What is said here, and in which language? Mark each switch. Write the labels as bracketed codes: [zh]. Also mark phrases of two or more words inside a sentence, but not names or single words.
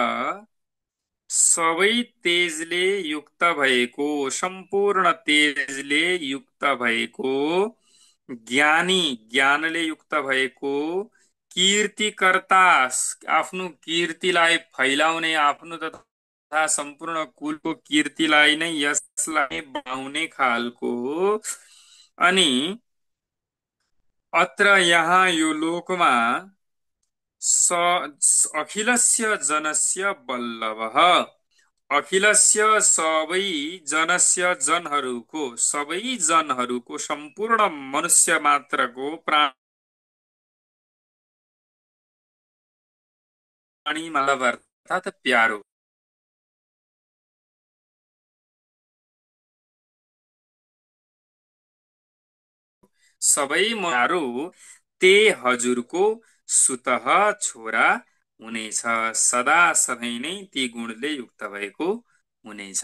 [ne] सबै तेजले युक्त भएको, सम्पूर्ण तेजले युक्त भएको, ज्ञानी, ज्ञानले युक्त भएको, कीर्तिकर्ता, आफ्नो कीर्तिलाई फैलाउने, आफ्नो तथा सम्पूर्ण कुलको कीर्तिलाई नै यसलाई बढाउने खालको, अनि अत्र यहाँ यो लोकमा [sa] अखिलस्य जनस्य वल्लभः, [ne] अखिलस्य सबै जनस्य जनहरूको, सबै जनहरूको, सम्पूर्ण मनुष्य मात्रको, प्राणी मतलब अर्थात प्यारो, सबै प्यारो ते हजुरको सुतः छोरा हुनेछ, सदा सधैँ नै ती गुणले युक्त भएको हुनेछ।